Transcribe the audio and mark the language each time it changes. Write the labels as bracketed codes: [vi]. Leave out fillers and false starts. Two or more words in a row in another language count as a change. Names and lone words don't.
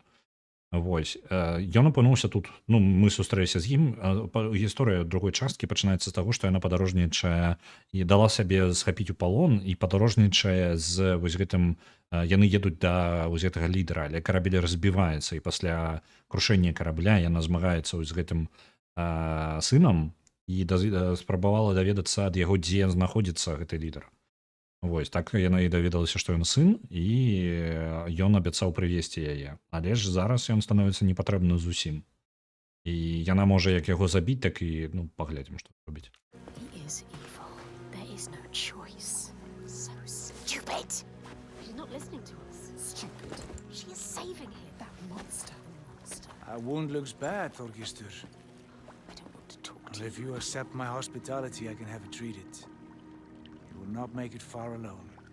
[be] Вось, ён апынуўся тут, ну, мы сустрэліся з ім, гісторыя другой часткі пачынаецца з таго, што яна падарожнічае і дала сабе схапіць у палон і падарожнічае з вось гэтым, яны едуць да вось гэтага лідара, але карабель разбіваецца і пасля крушэння карабля яна змагаецца з гэтым сынам і спрабавала даведацца ад яго, дзе знаходзіцца гэты лідар. Вось, так яна і даведалася, што ён сын, і ён абяцаў прывесці яе. Але ж зараз ён становіцца непатрэбны зусім. І яна можа як яго забіць, так і, ну, паглядзім, што робіць. [en] He is evil. There is no choice. So stupid. She's not listening to us. Stupid. She is saving him. That monster. Our wound looks bad, Thorgestur. I don't want to talk to Well, if you accept my hospitality, I can have it treated. You will not make it far alone.